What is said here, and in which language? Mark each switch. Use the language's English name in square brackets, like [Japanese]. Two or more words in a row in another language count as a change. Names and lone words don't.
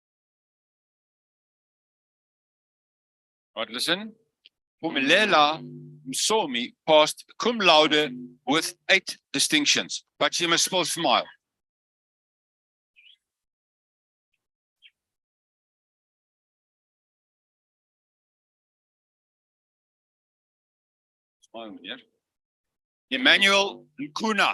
[English] Right, listen. Pumelela Msomi passed [Latin] cum laude [English] with 8 distinctions, but she must still smile. Smile, yeah. Emmanuel Nkuna.